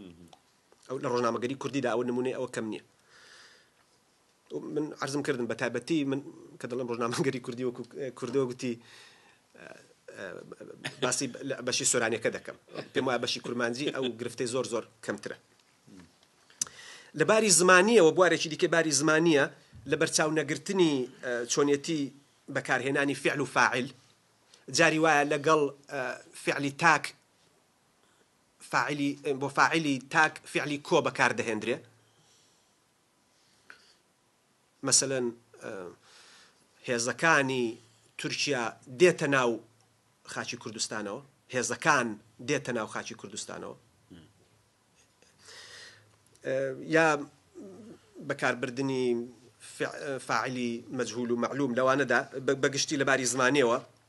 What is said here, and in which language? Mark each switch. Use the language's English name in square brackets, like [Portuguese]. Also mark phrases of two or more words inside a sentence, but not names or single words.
[Central Kurdish] ئەو لە ڕۆژنامەگەری کوردیدا ئەوە نمونەی ئەوە کەم نییە. من عەرزم کردم بە تایبەتی من کە دەڵێم ڕۆژنامەگەری کوردی وەکو کوردەوە گوتی باسی بەشی سۆرانیەکە دەکەم پێم وایە بەشی کورمانجی ئەو گرفتەی زۆر زۆر کەمترە. لە باری زمانیەوە بوارێکی دیکە باری زمانیە لە بەرچاو نەگرتنی چۆنیەتی بەکارهێنانی فعل و فاعل جاری وایە لەگەڵ فعلی تاک بۆ فاعلی تاک فعلی کۆ بەکاردەهێنرێ. مەسەلەن هێزەکانی تورکیا دێتە ناو خاچی کوردستانەوە هێزەکان دێتە ناو خاچی کوردستانەوە یا بەکاربردنی فاعلی مەجهول و معلوم لەوانەدا بەگشتی لەباری زمانیەوە